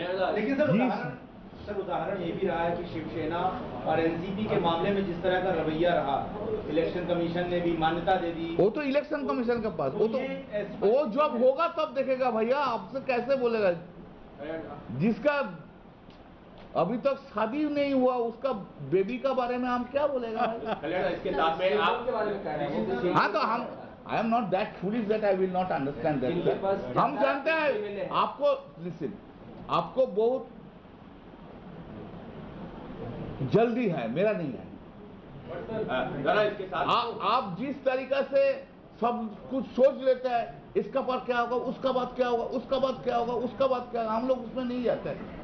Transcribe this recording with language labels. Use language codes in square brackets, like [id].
[hi] लेकिन सर उदाहरण ये भी रहा है कि शिवसेना और एनसीपी के मामले में जिस तरह का रवैया रहा, इलेक्शन कमीशन ने भी मान्यता दे दी। वो तो इलेक्शन कमीशन के पास, वो जब होगा तब देखेगा भैया, आपसे कैसे बोलेगा? जिसका अभी तक शादी नहीं हुआ उसका बेबी का बारे में हम क्या बोलेगा? इसके साथ में आपके बारे में कह रहे हैं। हाँ तो हम [en] I am not that foolish that I will not understand that. [hi] हम जानते हैं आपको, listen, आपको बहुत जल्दी है, मेरा नहीं है। जरा इसके साथ आप जिस तरीका से सब कुछ सोच लेते हैं, इसका बाद क्या होगा, उसका बाद क्या होगा, उसका बाद क्या होगा, उसका बाद क्या होगा, हम लोग उसमें नहीं जाते हैं।